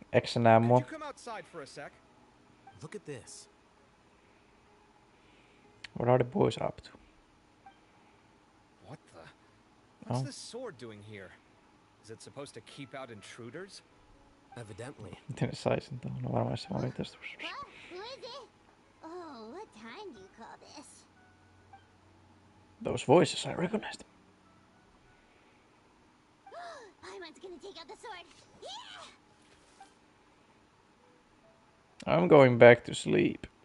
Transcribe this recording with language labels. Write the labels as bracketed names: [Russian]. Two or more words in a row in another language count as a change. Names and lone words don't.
[English] Exen Could ammo. you come outside for a sec? Look at this. What are the boys up to? What the? What's Oh. this sword doing here? Is it supposed to keep out intruders? Evidently. [Finnish] Miten ne sai sen tuohon? No varmaan se oli tästä. [English] Well, who is it? Oh, what time do you call this? Those voices, I recognize them. Paimon's gonna take out the sword. Yeah! I'm going back to sleep.